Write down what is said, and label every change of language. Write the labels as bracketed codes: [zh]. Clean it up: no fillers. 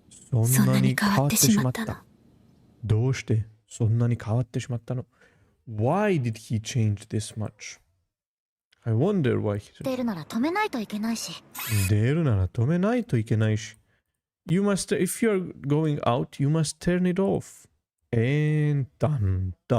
[ja] そんなに変わってしまったの？どうしてそんなに変わってしまったの？ [en] Why did he change this much? I wonder why he [ja] 出るなら止めないといけないし。出るなら止めないといけないし。 [en] You must, if you're going out, you must turn it off. And done.